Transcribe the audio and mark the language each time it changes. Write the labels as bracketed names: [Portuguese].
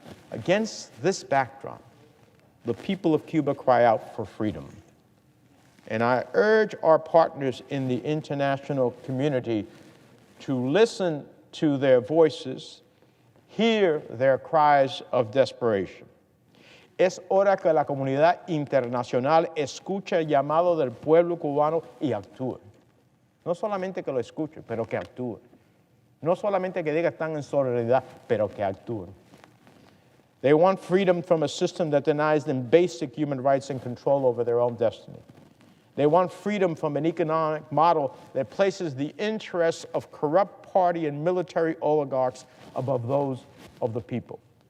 [English] Against this backdrop, the people of Cuba cry out for freedom. And I urge our partners in the international community to listen to their voices, hear their cries of desperation. [Spanish] Es hora que la comunidad internacional escuche el llamado del pueblo cubano y actúe. No solamente que lo escuche, pero que actúe. No solamente que diga están en solidaridad, pero que actúen. [English] They want freedom from a system that denies them basic human rights and control over their own destiny. They want freedom from an economic model that places the interests of corrupt party and military oligarchs above those of the people.